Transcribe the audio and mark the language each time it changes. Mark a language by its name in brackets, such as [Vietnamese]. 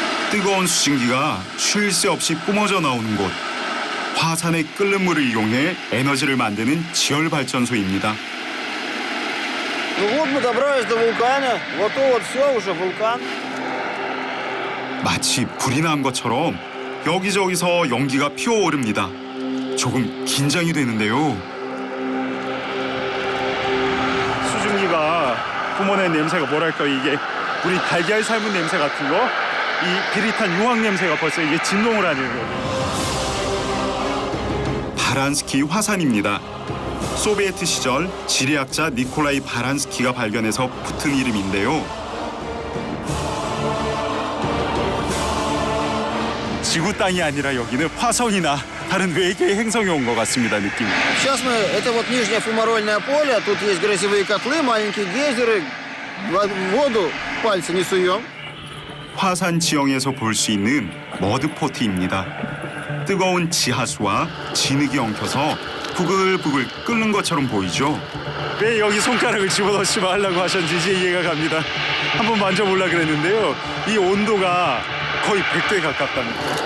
[Korean] 뜨거운 수증기가 쉴 새 없이 뿜어져 나오는 곳. 화산의 끓는 물을 이용해 에너지를 만드는 지열 발전소입니다. [Russian] Ну вот мы добрались до вулкана. Вот то вот все уже вулкан. [Korean] 마치 불이 난 것처럼 여기저기서 연기가 피어오릅니다. 조금 긴장이 되는데요. 수증기가 뿜어낸 냄새가 뭐랄까, 이게 우리 달걀 삶은 냄새 같은 거, 이 비릿한 유황 냄새가 벌써 이게 진동을 하는 거예요. 바란스키 화산입니다. 소비에트 시절 지리학자 니콜라이 바란스키가 발견해서 붙은 이름인데요. 지구 땅이 아니라 여기는 화성이나 다른 외계의 행성이 온 것 같습니다, 느낌이. [Russian] Сейчас мы, это вот нижнее фумарольное поле, тут есть грязевые котлы, маленькие гейзеры, в воду пальцы не суем. [Korean] 화산 지형에서 볼 수 있는 머드포트입니다. 뜨거운 지하수와 진흙이 엉켜서 부글부글 끓는 것처럼 보이죠? 왜 여기 손가락을 집어넣지 말라고 하셨는지 이제 이해가 갑니다. 한번 만져보려고 그랬는데요. 이 온도가 거의 100도에 가깝답니다.